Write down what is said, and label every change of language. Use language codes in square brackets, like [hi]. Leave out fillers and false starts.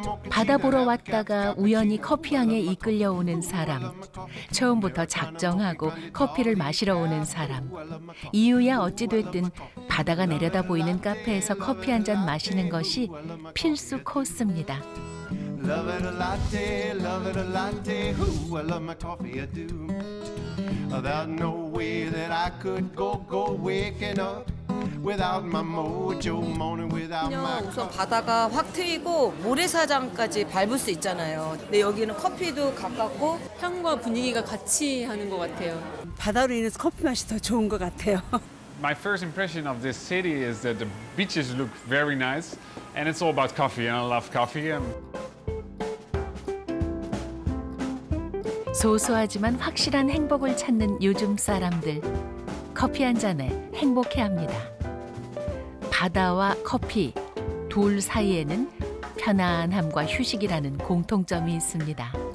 [ko] 바다 보러 왔다가 우연히 커피향에 이끌려오는 사람, 처음부터 작정하고 커피를 마시러 오는 사람, 이유야 어찌됐든 바다가 내려다 보이는 카페에서 커피 한 잔 마시는 것이 필수 코스입니다. [en] Love it a latte, love it a latte, ooh, I love my coffee, I do. There's no way that I could go waking up without my mojo, morning without my [ko] 그냥 우선 바다가 확 트이고 모래사장까지 밟을 수 있잖아요. 근데 여기는 커피도 가깝고 향과 분위기가 같이 하는 것 같아요. 바다로 인해서 커피 맛이 더 좋은 것 같아요. [en] My first impression of this city is that the beaches look very nice and it's all about coffee and I love coffee. [ko] 소소하지만 확실한 행복을 찾는 요즘 사람들. 커피 한 잔에 행복해합니다. 바다와 커피 둘 사이에는 편안함과 휴식이라는 공통점이 있습니다.